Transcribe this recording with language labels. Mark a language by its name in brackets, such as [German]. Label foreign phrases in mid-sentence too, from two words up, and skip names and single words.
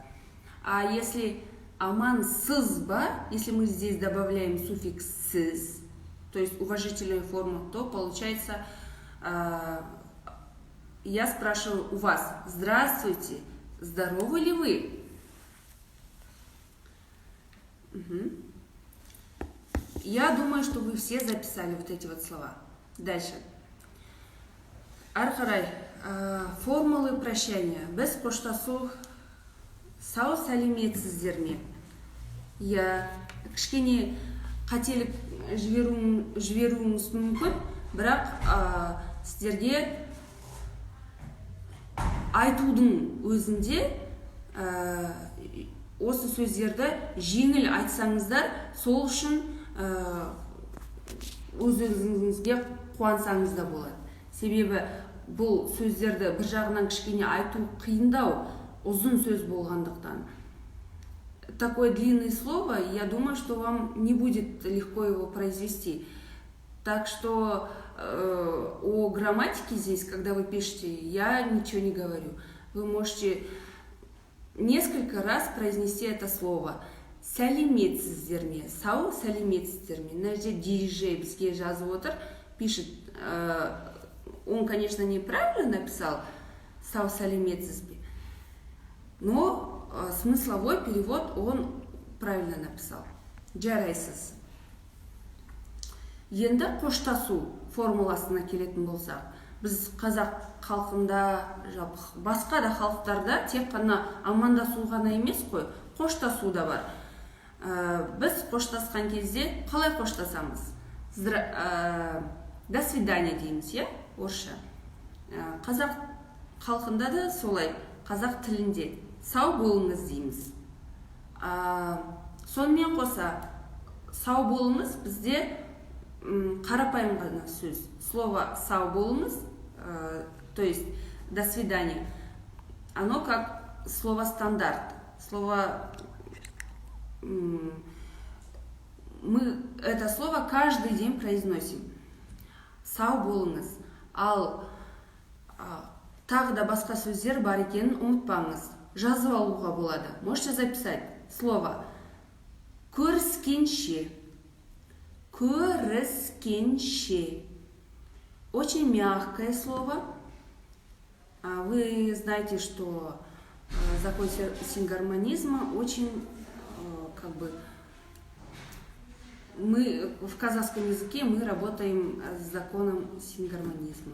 [Russian] А если [Kazakh] амансыз ба, [Russian] если мы здесь добавляем суффикс сыз, то есть уважительную форму, то получается, я спрашиваю у вас: здравствуйте, здоровы ли вы? Я думаю, что вы все записали вот эти вот слова. Дальше. [Kazakh] Ары қарай, [Russian] формулы прощания. [Kazakh] Біз қоштасу сау сәлеметсіздер ме? Я кішкене қателік жіберуіңіз мүмкін, бірақ сіздерге айтудың өзінде осы сөздерді жеңіл айтсаңыздар, сол үшін өз-өзіңізге қуансаңыз да болады. Себебі бұл сөздерді бір жағынан кішкене айту қиындау, ұзын сөз болғандықтан. [Russian] Такое длинное слово, я думаю, что вам не будет легко его произвести. Так что о грамматике здесь, когда вы пишете, я ничего не говорю. Вы можете несколько раз произнести это слово. [Kazakh] Сәлеметсіздер ме? Сау сәлеметсіздер ме? Мына жерде диже бізге жазып отыр, [Russian] пишет. Он, конечно, неправильно написал [Kazakh] сау сәлеметсіз бе, [Russian] но смысловой перевод он правильно написал. [Kazakh] Жарайсыз. Енді қоштасу формуласына келетін болсақ, біз қазақ халқында, басқа да халықтарда тек қана амандасу ғана емес қой, қоштасу да бар. Біз қоштасқан кезде қалай қоштасамыз? [Russian] До свидания [Kazakh] дейміз, иә, орысша. Қазақ халқында да солай, қазақ тілінде сау болыңыз дейміз. Сонымен қоса, сау болыңыз бізде қарапайым ғана сөз. Слово сау болыңыз, [Russian] то есть до свидания, оно как слово стандарт. Слово мы это слово каждый день произносим. [Kazakh] Сау болыңыз. Ал тағы да басқа сөздер бар екенін ұмытпаңыз. Жазып алуға болады. [Russian] Можете записать слово көріскенше. [Kazakh] Көріскенше. [Russian] Очень мягкое слово. Вы знаете, что закон сингармонизма очень мы в казахском языке мы работаем с законом сингармонизма.